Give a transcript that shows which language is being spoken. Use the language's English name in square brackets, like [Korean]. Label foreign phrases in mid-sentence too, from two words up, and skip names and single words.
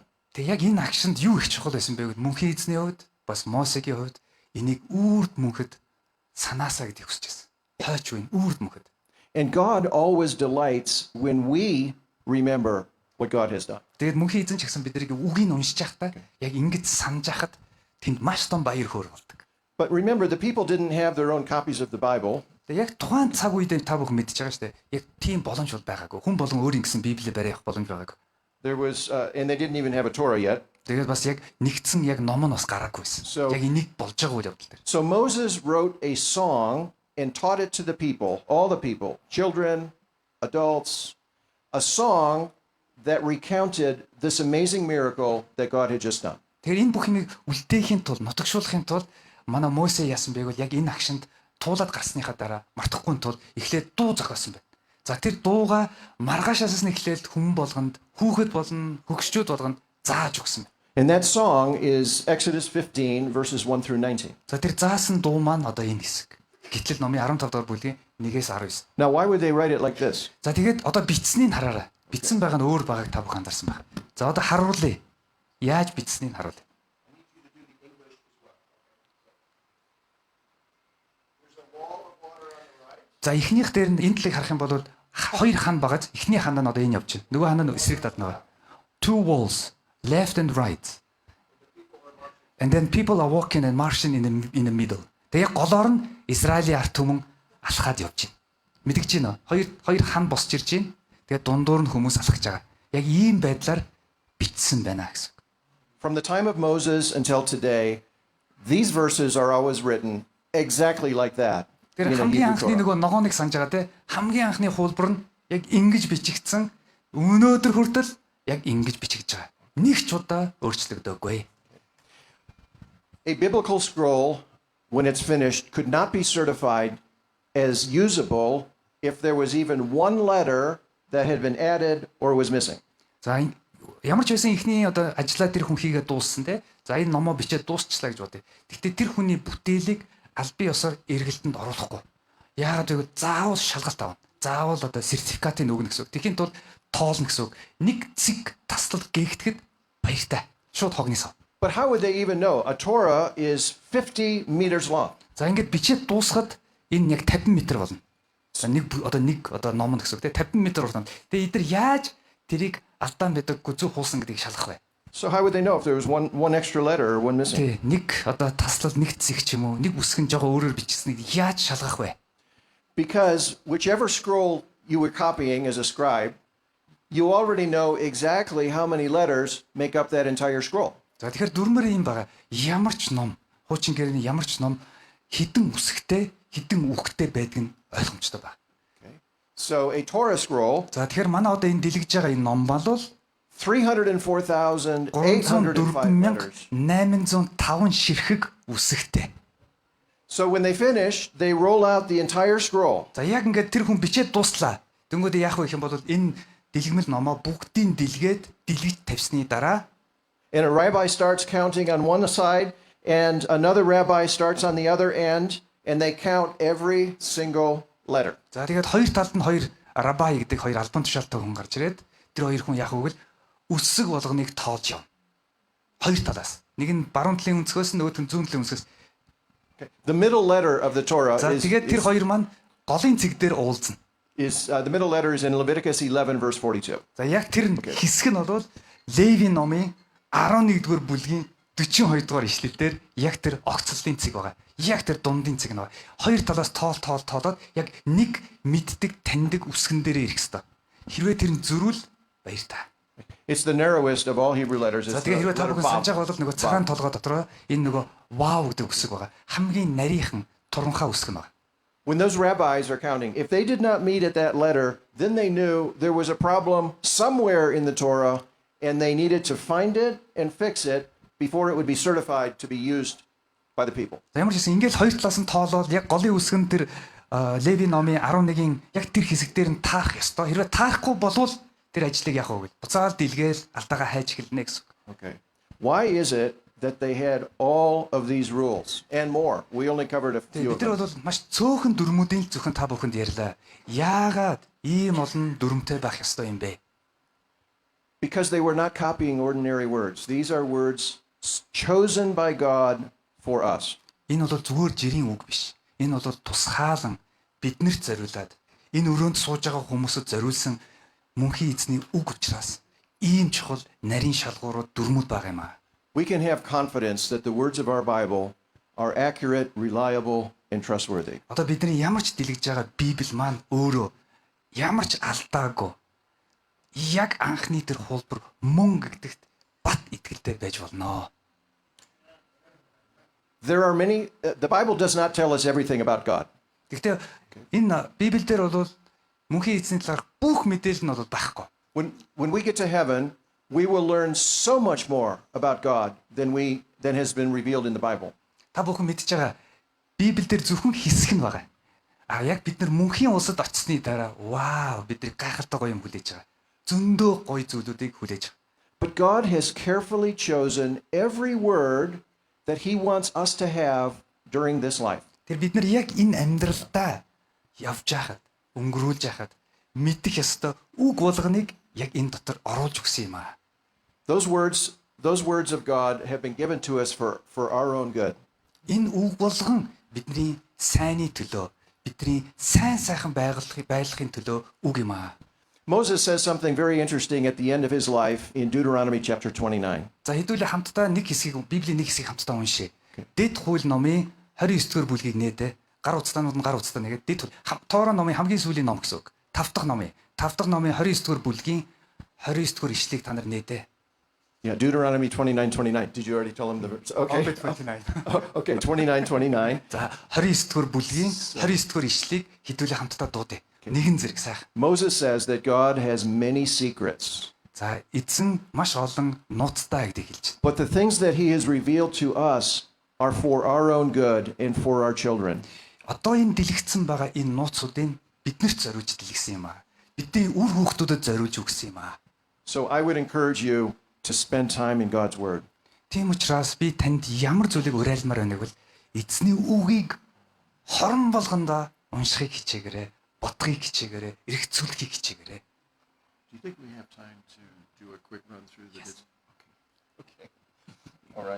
[Mongolian] Тэгээ яг энэ акшнд юу их чухал байсан бэ гэвэл мөнхийн эзний хувьд бас Мосегийн хувьд энийг үрд мөнхөд санаасаа гэдгийг хүсэж байсан. Хойч үн үрд мөнхөд. [English] And God always delights when we remember what God has done. [Mongolian] Тэгээд мөнхийн эзэн ч гэсэн биднийг үгийг уншиж байхдаа яг ингэж санаж хахад тэнд маш том баяр хөөр болдог. [English] But remember, the people didn't have their own copies of the Bible. [Mongolian] Тэгээ яг тухайн цаг үед та бүхэн мэдж байгаа шүү дээ. Яг тийм боломж бол байгаагүй. Хүн болон өөрийн гэсэн Библийг барих боломж байгаагүй. [English] There was, and they didn't even have a Torah yet. [Mongolian] Тэгээд бас яг нэгдсэн яг ном нь бас гараагүй байсан. Яг энийг болж байгаа үйл явдал дээр. [English] So Moses wrote a song and taught it to the people, all the people, children, adults, a song that recounted this amazing miracle that God had just done. [Mongolian] Тэгэхээр энэ бүх юмыг үлдээхийн тулд, нутагшуулахын тулд манай Мосе яасан бэ гэвэл яг энэ агшинд туулаад гарсныхаа дараа мартахгүй тул эхлээд дуу зохиосон байна. За тэр дууга маргаашаас нь эхлээд хүн болгонд, хүүхэд болон хөгшчүүд болгонд зааж өгсөн байна. [English] And that song is Exodus 15 verses 1 through 19. [Mongolian] За тэр заасан дуу маань одоо энэ хэсэг. Гитлэл номын 15 дугаар бүлгийн 1-ээс 19. [English] Now, why would they write it like this? [Mongolian] За тэгээд одоо бичснийг хараарай. Бичсэн байгаа нь өөр байгааг та бүхэн анзаарсан байна. За одоо харуулъя. Яаж бичснийг харуулъя. За эхнийх дээр нь энэ талыг харах юм бол хоёр хан багаж эхний ханаа нь одоо энэ явж байна. Нөгөө ханаа нь эсрэг талд байгаа. [English] Two walls, left and right. And then people are walking and marching in the middle. [Mongolian] Тэгээ голоор нь Израилийн ард түмэн алхаад явж байна. Мэдгэж байна уу? Хоёр хан босч ирж байна. Тэгээ дундуур нь хүмүүс алхаж байгаа. Яг ийм байдлаар бичсэн байна гэсэн. [English] From the time of Moses until today, these verses are always written exactly like that. [Mongolian] Тэр хамгийн анхны нөгөө ногооныг санаж байгаа те хамгийн анхны хуулбар нь яг ингэж бичигдсэн өнөөдөр хүртэл яг ингэж бичигдэж байгаа. Нэг ч удаа өөрчлөгдөөгүй. [English] A biblical scroll, when it's finished, could not be certified as usable if there was even one letter that had been added or was missing. [Mongolian] За ямар ч байсан ихний одоо ажиллаа тэр хүн хийгээд дууссан те. За энэ номоо бичээд дуусчлаа гэж бодъё. Гэхдээ тэр хүний бүтээлийг аль бие ёсоор эргэлтэнд оруулахгүй. Яагаад гэвэл заавал шалгалт авна. Заавал одоо сертификатыг өгнө гэсэн үг. Тэгэхин тулд тоолно гэсэн үг. Нэг цэг таслал гээгдэхэд баяртай. Шууд хогны сав. [English] But how would they even know? A Torah is 50 meters long. [Mongolian] За ингээд бичээд дуусахад энэ яг 50 м болно. За нэг ном гэсэн үг те 50 м болно. Тэгээ эдгээр яаж тэрийг алдаан байдаггүй зөв хуусан гэдгийг шалгах вэ? [English] So how would they know if there was one extra letter or one missing? [Mongolian] Тэ нэг одоо таслал нэг цэг ч юм уу нэг үсгэн жоо өөрөөр бичсэнийг яаж шалгах вэ? [English] Because whichever scroll you were copying as a scribe, you already know exactly how many letters make up that entire scroll. [Mongolian] За тэгэхээр дүрмээр юм байгаа. Ямар ч ном, хуучин гэрээний ямар ч ном хідэн үсгтэй, хідэн үгтэй байдг нь ойлгомжтой байна. [English] So a Torah scroll. [Mongolian] За тэгэхээр манай одоо энэ дэлгэж байгаа энэ ном бол [English] 304,805 letters. [Mongolian] 805 ширхэг үсгтэй. [English] So when they finish, they roll out the entire scroll. [Mongolian] За яг ингээд тэр хүн бичээд дуслаа. Тэнгүүд яах вэ гэх юм бол энэ дэлгэмэл номоо бүгдийг дэлгээд дэлгэж тавьсны дараа [English] And a rabbi starts counting on one side, and another rabbi starts on the other end, and they count every single letter. [Mongolian] За тэгээд хоёр талд нь хоёр рабай гэдэг хоёр албан тушаалтай хүн гарч ирээд тэр хоёр хүн яах вэ гэвэл үсэг болгоныг тоолж явна. Хоёр талаас. Нэг нь баруун талын өнцгөөс нь нөгөөх нь зүүн талын өнцгөөс. [English] The middle letter of the Torah [Mongolian] За тэгээд тэр хоёр маань голын цэг дээр уулзна. [English] The middle letter is in Leviticus 11 verse 42. [Mongolian] За яг тэр хэсэг нь бол Левийн номын 11-р бүлгийн 42 дугаар ишлэлдэр яг тэр огцлын цэг байгаа. Яг тэр дундын цэг нэг. Хоёр талаас тоолоод яг нэг мэддэг, таньдаг үсгэн дээрээ ирэх хэвээр. Хэрвээ тэр нь зөрүүл баяр та. [English] It's the narrowest of all Hebrew letters. [Mongolian] За [English] It's [Mongolian] тэгээ хэрвээ та [English] the letter [Mongolian] бүхэн [English] Vav. [Mongolian] санаж байгаа бол нөгөө цагаан толгой дотор энэ нөгөө вау гэдэг үсэг байгаа. Хамгийн нарийнхан туранхай үсэг нь байгаа. [English] When those rabbis are counting, if they did not meet at that letter, then they knew there was a problem somewhere in the Torah and they needed to find it and fix it before it would be certified to be used by the people. [Mongolian] За ямар ч гэсэн ингээл хоёр талаас нь тоолоод яг голын үсгэн тэр Леви номын 11-ийн яг тэр хэсэг дээр нь таах ёстой. Хэрвээ таахгүй болвол тэр ажлыг яах вэ гэж буцаал дэлгээл алдаага хайж эхэлнэ гэсэн. [English] Okay. Why is it that they had all of these rules and more? We only covered a few of [Mongolian] Бид нар [English] them. [Mongolian] бол маш цөөхөн дүрмүүдийн зөвхөн та бүхэнд ярьлаа. Яагаад ийм олон дүрмтэй байх ёстой юм бэ? [English] Because they were not copying ordinary words. These are words chosen by God for us. [Mongolian] Энэ бол зүгээр жирийн үг биш. Энэ бол тусгаалan биднэрт зориулаад энэ өрөөнд сууж байгаа хүмүүсд зориулсан мөнхийн эзний үг учраас ийм чухал нарийн шалгуурууд дүрмүүд байгаа юм аа. [English] We can have confidence that the words of our Bible are accurate, reliable, and trustworthy. [Mongolian] Одоо бидний ямар ч дэлгэж байгаа Библи маань өөрөө ямар ч алдаагүй яг анхны тэр хуулбар мөн гэдэгт бат итгэлтэй байж болно. [English] There are many, the Bible does not tell us everything about God. [Mongolian] Гэхдээ энэ Библиэлд бол мөнхийн эзний талаар бүх мэдээлэл нь бол байхгүй. [English] When we get to heaven, we will learn so much more about God than has been revealed in the Bible. [Mongolian] Та бүхэн мэдж байгаа Библиэлд зөвхөн хэсэг нь байгаа. А яг бид нар мөнхийн улсад очсны дараа вау бидний гайхалтай гоё юм хүлээж байгаа. Зөндөө гоё зүйлүүдийг хүлээж байгаа. [English] But God has carefully chosen every word that He wants us to have during this life. [Mongolian] Тэр бид нар яг энэ амьдралдаа явж байхад, өнгөрүүлж байхад мэдэх ёстой үг болгоныг яг энэ дотор оруулж өгсөн юм аа. [English] Those words of God have been given to us for our own good. [Mongolian] Энэ үг болгон бидний сайнны төлөө, бидний сайн сайхан байгалахын төлөө үг юм аа. [English] Moses says something very interesting at the end of his life in Deuteronomy chapter 29. [Mongolian] За хэдүүлээ хамтдаа нэг хэсгийг Библийн нэг хэсгийг хамтдаа уншъя. Дэд хууль номын 29-р бүлгийг нээдэ. Гар утастанууд нь гар утастаа нэгээд дэд Тора номын хамгийн сүүлийн ном гэсэн үг. 5 дахь номын 29-р бүлгийн 29-р ишлэгийг та нар нээдэ. [English] Yeah, Deuteronomy 29:29. Did you already tell him the verse? Okay. Okay, 29:29. [Mongolian] За 29-р бүлгийн 29-р ишлэгийг хэдүүлээ хамтдаа дуудъя. Нэгэн зэрэг сайхан. [English] Moses says that God has many secrets. [Mongolian] За эзэн маш олон нууцтай гэдгийг хэлж байна. [English] But the things that he has revealed to us are for our own good and for our children. [Mongolian] Одоо энэ дэлгэцсэн байгаа энэ нууцуудыг биднэрт зориулж дэлгэсэн юм аа. Бидний үр хүүхдүүдэд зориулж өгсөн юм аа. [English] So I would encourage you to spend time in God's word. [Mongolian] Тийм учраас би танд ямар зүйлийг уриалмаар байнаг бол эзний үгийг хорон болгондоо уншихыг хичээгээрэй, бодхыг хичээгээрэй, эргэцүүлэхийг хичээгээрэй. [English] Do you think we have time to do a quick run through the Okay. All right.